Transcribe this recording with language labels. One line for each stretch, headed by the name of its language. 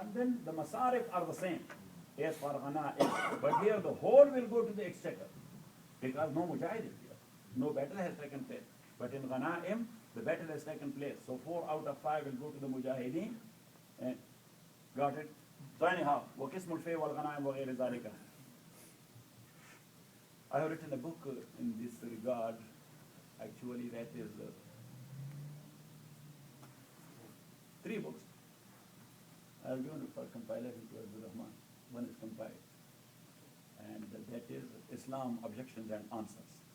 English: And then the masarif are the same as for ghanaim. But here the whole will go to the exchequer because no mujahid is here. No battle has taken place. But in ghanaim, the battle has taken place. So 4 out of 5 will go to the mujahideen. And got it? So anyhow,
Arabic: وَقِسْمُ الْفَيْءِ وَالْغَنَائِمِ وَغَيْرِ ذَلِكَ.
English: I have written a book in this regard. Actually, that is 3 books. I have given it for compilation to Abdul Rahman. One is compiled. And that is Islam, Objections and Answers.